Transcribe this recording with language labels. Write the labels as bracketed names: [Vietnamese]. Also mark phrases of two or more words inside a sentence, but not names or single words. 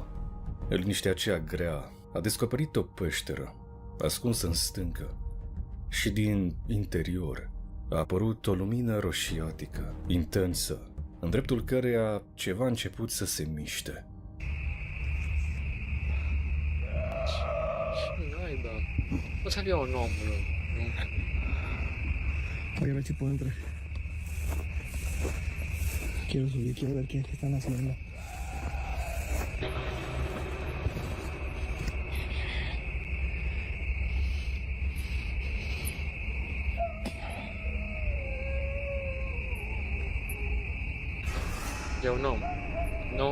[Romanian] În liniștea aceea grea, a descoperit o peșteră, ascunsă în stâncă, și din interior a apărut o lumină roșiatică, intensă, în dreptul căreia ceva a început să se miște. Ce naiba? O să avea un om, nu? [Spanish] Voy a ver si puedo entrar. Quiero subir, quiero ver qué están haciendo. [Romanian] E un om. Nu?